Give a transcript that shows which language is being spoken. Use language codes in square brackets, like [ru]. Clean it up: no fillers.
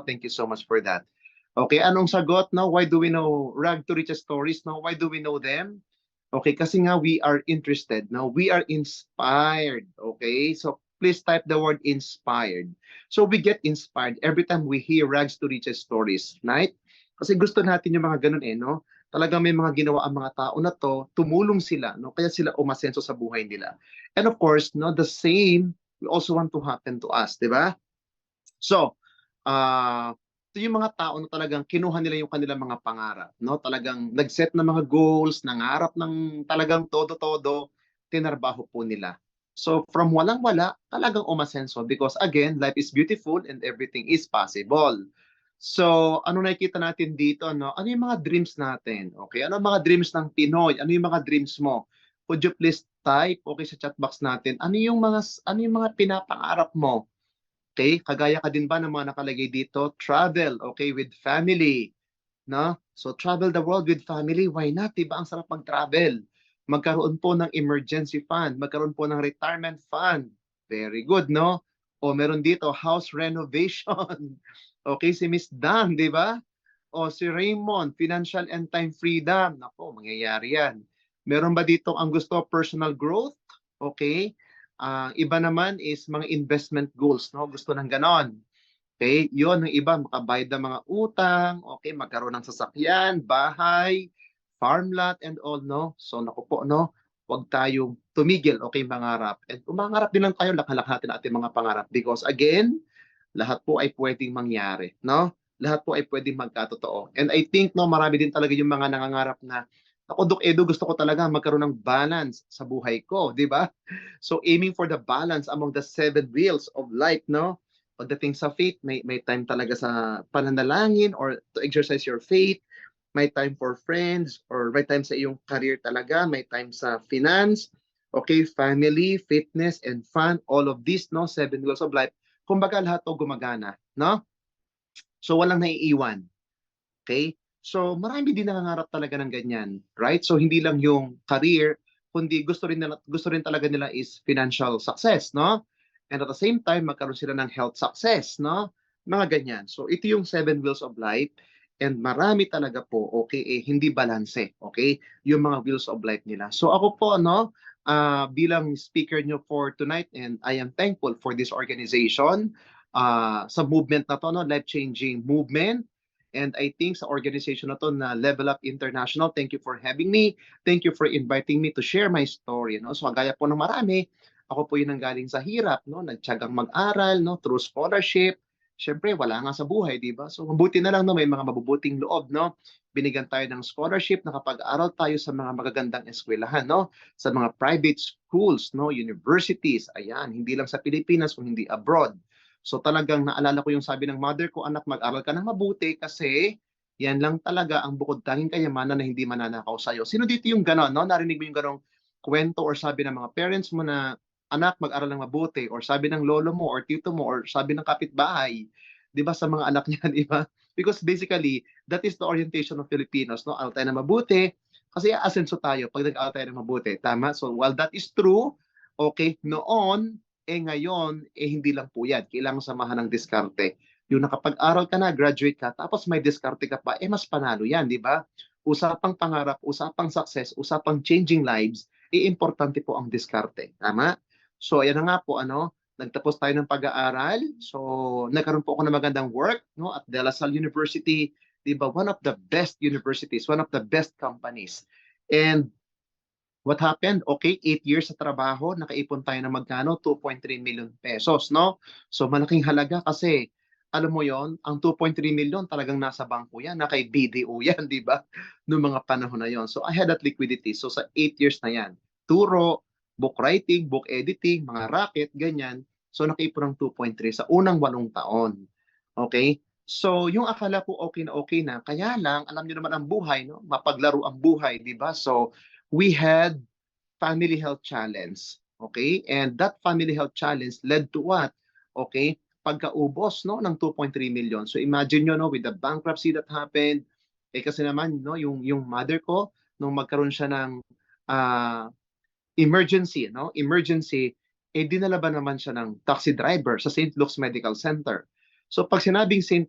[en] Thank you so much for that. Okay, [tl] anong sagot, [en] no? Why do we know rag to riches stories, no? Why do we know them? Okay, [tl] kasi nga [en] we are interested, no? We are inspired, okay? So please type the word inspired. So we get inspired every time we hear rags to riches stories, right? [tl] Kasi gusto natin yung mga ganun no? Talagang may mga ginawa ang mga tao na to, tumulong sila, no? Kaya sila umasenso sa buhay nila. [en] And of course, no, the same we also want to happen to us, di ba? [tl] So, ito yung mga tao na talagang kinuha nila yung kanilang mga pangarap, no? Talagang nag-set ng mga goals, nangarap ng talagang todo-todo, tinarbaho po nila. [en] So from [tl] walang-wala, talagang umasenso [en] because again, life is beautiful and everything is possible. [tl] So ano nakikita natin dito, no? Ano yung mga dreams natin? Okay, ano yung mga dreams ng Pinoy? Ano yung mga dreams mo? [en] Could you please type okay sa chat box natin? [tl] Ano yung mga pinapangarap mo? Okay, kagaya ka din ba ng mga nakalagay dito? Travel, okay, with family. no? [en] So travel the world with family, why not? [tl] Diba ang sarap mag-travel? Magkaroon po ng emergency fund, magkaroon po ng retirement fund. [en] Very good, [tl] no? O meron dito, house renovation. Okay, si Miss Dan, di ba? O si Raymond, financial and time freedom. Nako, mangyayari yan. Meron ba dito ang gusto, personal growth? Okay. Iba naman is mga investment goals, no? Gusto ng ganon. Okay, yun ng iba, makabayad ng mga utang, okay, magkaroon ng sasakyan, bahay, farm lot, and all, no? So, naku po, no? Huwag tayong tumigil, okay, mangarap. And umangarap din lang tayo, lakalak natin ating mga pangarap. Because again, lahat po ay pwedeng mangyari, no? Lahat po ay pwedeng magkatotoo. And I think, no, marami din talaga yung mga nangangarap na, ako, Dok Edo, gusto ko talaga magkaroon ng balance sa buhay ko, di ba? [en] So, aiming for the balance among the seven wheels of life, no? [tl] Pagdating sa faith, may time talaga sa pananalangin [en] or to exercise your faith. [tl] May time for friends or may time sa iyong career talaga. May time sa finance, okay, family, fitness, and fun. All of this, no? Seven wheels of life. Kumbaga lahat to gumagana, no? So walang naiiwan. Okay? So marami din nangangarap talaga ng ganyan, right? So hindi lang yung career, kundi gusto rin talaga nila is financial success, no? And at the same time, magkaroon sila ng health success, no? Mga ganyan. So ito yung seven wheels of life and marami talaga po, okay, hindi balanse, okay? Yung mga wheels of life nila. So ako po, no, bilang speaker nyo for tonight [en] and I am thankful for this organization [tl] sa movement na to, no, life-changing movement. [en] And I think sa organization na to na Level Up International, thank you for having me. Thank you for inviting me to share my story. [tl] No? So gaya po ng marami, ako po yung nanggaling sa hirap, no? Nagtiyagang mag-aral, no? Through scholarship. Siyempre, wala nga sa buhay, di ba? So mabuti na lang, no? May mga mabubuting loob, no? Binigyan tayo ng scholarship, nakapag-aral tayo sa mga magagandang eskwelahan, no? Sa mga private schools, no? Universities, ayan, hindi lang sa Pilipinas, kung hindi abroad. So talagang naalala ko yung sabi ng mother ko, anak, mag-aral ka ng mabuti kasi yan lang talaga ang bukod tanging kayamanan na hindi mananakaw sa'yo. Sino dito yung gano'n, no? Narinig mo yung gano'ng kwento or sabi ng mga parents mo na, anak, mag-aral ng mabuti, or sabi ng lolo mo or tito mo or sabi ng kapitbahay, 'di ba, sa mga anak niya, 'di ba? [en] Because basically, that is the orientation of Filipinos, no? [tl] Aral tayo ng mabuti kasi aasenso tayo pag nag-aral tayo ng mabuti, tama? [en] So while that is true, [tl] okay, noon ngayon, hindi lang po yan. Kailangan samahan ng diskarte. Yung nakapag-aral ka na, graduate ka, tapos may diskarte ka pa, mas panalo yan, di ba? Usapang pangarap, usapang success, usapang changing lives, importante po ang diskarte. Tama? So, ayan na nga po, nagtapos tayo ng pag-aaral. So, nagkaroon po ako ng magandang work, no, at De La Salle University, di ba? [en] One of the best universities, one of the best companies. And what happened? [tl] Okay, 8 years sa trabaho, nakaipon tayo ng magkano? 2.3 million pesos, no? So malaking halaga kasi, alam mo yon, ang 2.3 million talagang nasa bangko yan, nakay BDO yan, di ba? Noong mga panahon na yon. [en] So I had that liquidity. [tl] So sa 8 years na yan, turo, book writing, book editing, mga racket, ganyan. So nakaipon ng 2.3 sa unang 8 taon. Okay? So, yung akala ko okay na, kaya lang, alam niyo naman ang buhay, no? Mapaglaro ang buhay, di ba? [en] So, we had family health challenge. Okay? And that family health challenge led to what? [tl] Okay? Pagkaubos, no, ng 2.3 million. So imagine nyo, no, with the bankruptcy that happened, kasi naman, no, yung mother ko, nung magkaroon siya ng emergency, no, emergency, dinala ba naman siya ng taxi driver sa St. Luke's Medical Center. So pag sinabing St.